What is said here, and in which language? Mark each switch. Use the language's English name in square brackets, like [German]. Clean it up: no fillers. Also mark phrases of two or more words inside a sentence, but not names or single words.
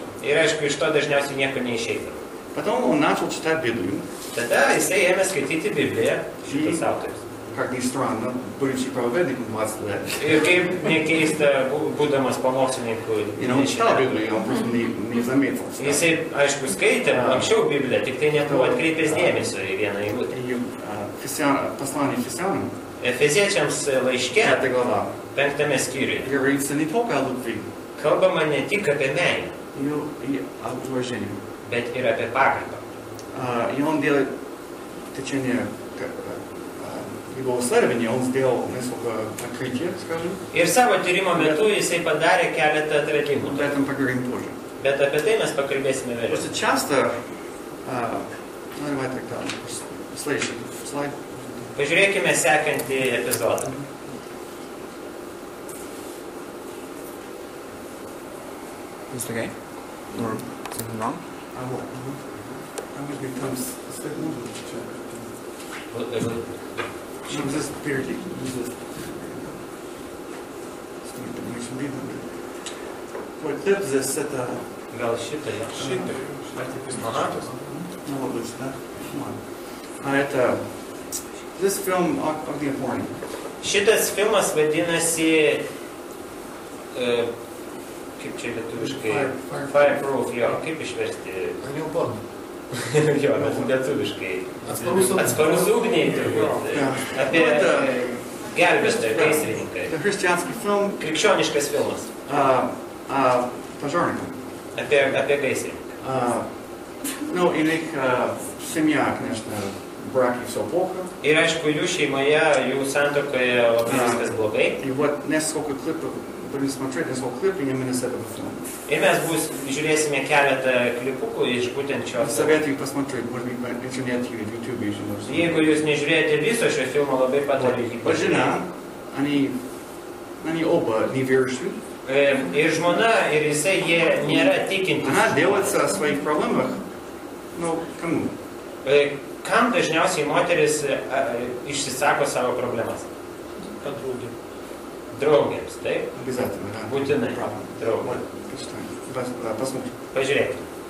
[Lithuanian] Ir aišku, iš to dažniausiai nieko neišeidavo. [Russian] Потом он начал читать Библию. [Lithuanian] Tada jisai ėmė skaityti Bibliją, šitas autorius. [Russian] Как ни странно, будучи проповедником 20 лет. [Lithuanian] Ir kaip nekeista, būdamas pamokslininku. [Russian] И он читал Библию, он просто не заметил. [Lithuanian] Jisai, aišku, skaitė anksčiau Bibliją, tik tai nebuvo atkreipęs dėmesio į vieną eilutę. [Russian] Послание Ефесянам. [Lithuanian] Efeziečiams laiške, 5 skyriuje, [Russian] говорится не только о любви, [Lithuanian] kalbama ne tik apie meilę, [Russian] и о уважении. [Lithuanian] bet ir apie pagarbą. [Russian] И он делает в течение его исследования, он сделал несколько открытий, скажем. [Lithuanian] Ir savo tyrimo metu jisai padarė keletą atradimų. [Russian] Об этом поговорим позже. [Lithuanian] Bet apie tai mes pakalbėsime vėliau. [Russian] Просто часто, давай тогда, следующий слайд. [Lithuanian] Pažiūrėkime sekantį epizodą. [English] Is it okay? Or something wrong? [Russian] Там свет можно включать? Там здесь впереди. Не очень видно. Вот это здесь, это... [Lithuanian] Gal šitą jau. Šitą. [Russian] Ну, вот здесь, да? А это... Здесь фильм «Огнеупорный». [Lithuanian] Šitas filmas vadinasi, kaip čia lietuviškai, Fireproof, jo, kaip išversti? Jo, lietuviškai. Atsparus ugniai turbūt. Apie gelbėtoją, gaisrininkai. [Russian] Это христианский фильм [Lithuanian] Krikščioniškas filmas. [Russian] о пожарниках. [Lithuanian] Apie gaisrininką. [Russian] Ну, и их семья, конечно, в браке все плохо. [Lithuanian] Ir aišku, jų šeimoje, jų santuokoje labai viskas blogai. [Russian] И вот несколько клипов будем смотреть, несколько клипов именно с этого фильма. [Lithuanian] Ir mes žiūrėsime keletą klipukų iš būtent šio filmo. [Russian] Советую посмотреть, может быть, в интернете или в YouTube еще можно. [Lithuanian] Jeigu jūs nežiūrėjote viso šio filmo, labai patariu jį [Russian] Вот жена, [Lithuanian] pažiūrėti. [Russian] они оба неверующие. [Lithuanian] Ir žmona, ir jisai, jie nėra tikintys. [Russian] Она делается о своих проблемах, ну, кому? [Lithuanian] Kam dažniausiai moteris išsisako savo problemas? Draugėms, taip? [Russian] Обязательно, да. [Lithuanian] Būtinai. [Russian] Правда. [Lithuanian] Draugėms. [Russian] Вот, почитаем. Посмотрим. [Lithuanian] Pažiūrėkite.